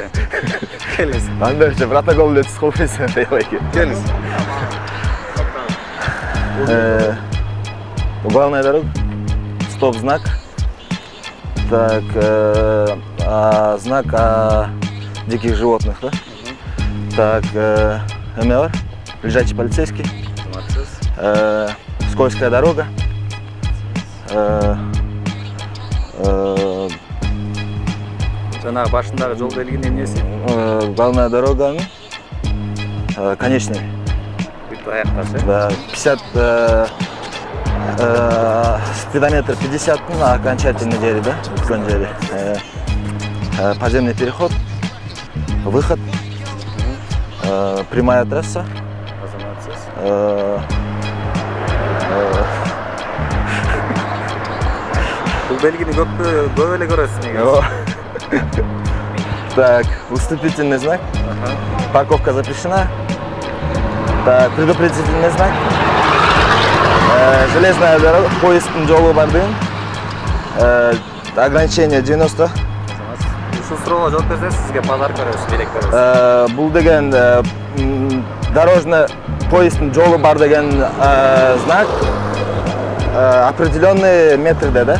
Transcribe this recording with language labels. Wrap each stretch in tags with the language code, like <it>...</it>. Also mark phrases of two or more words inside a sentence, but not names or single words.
<ky>Келиңиз. Андерче протокол өтүп калбайсың, дейбайки. Келиңиз.</ky> <ru>Главная дорога. Стоп-знак. Так, знак о диких животных, да? Так,</ru> <ky>эмне бар?</ky> <ru>Лежачий полицейский. Скользкая дорога.</ru> <ky>Жанагы башындагы жол белгинин эмнеси?</ky> <ru>Главная дорога, конечный.</ru> <ky>Бүт аякташы.</ky> <ru>Да, 50 спидометр 50, окончательный дери, да?</ru> <ky>Дери.</ky> <ru>Подземный переход, выход, прямая трасса.</ru> <ky>Бул белгини көп эле көрөсүз негизи.</ky> <ru>Так, уступительный знак. Парковка запрещена. Так, предупредительный знак. Железная дорога,</ru> <ky>поезддин жолу бар деген.</ky> <ru>Ограничение 90.</ru> <ky>Ушул суроого жооп берсеңиз сизге подарок беребиз, белек беребиз. Бул деген дорожный поезддин жолу бар деген знак.</ky> <ru>Определенный метрде, да?</ru>